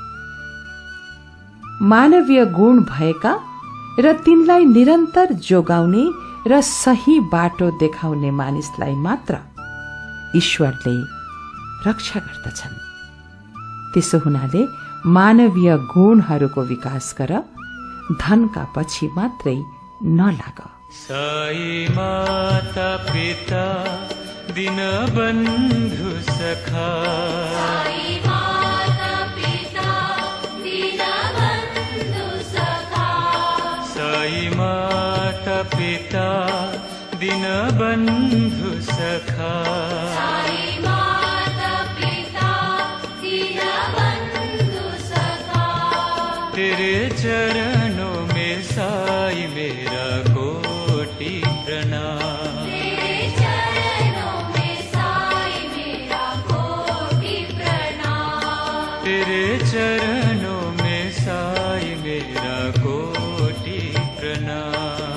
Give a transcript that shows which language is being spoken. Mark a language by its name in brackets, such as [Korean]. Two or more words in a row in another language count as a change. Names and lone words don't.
[Nepali] मानवीय गुण भएका र तिनलाई निरन्तर जोगाउने र सही बाटो देखाउने मानिसलाई मात्र ईश्वरले रक्षा गर्दछन्। त्यसो हुनाले मानवीय गुणहरूको विकास गर, धनका पछि मात्रै नलाग। [Hindi] साई माता पिता दिन बन्धु सखा, साई माता पिता दिन बन्धु सखा, साई माता पिता दिन बन्धु सखा, साई माता पिता दिन बन्धु सखा। तेरे चरणों में साई मेरा कोटि प्रणाम, तेरे चरणों में साई मेरा कोटि प्रणाम, तेरे चरणों में साई मेरा कोटि प्रणाम।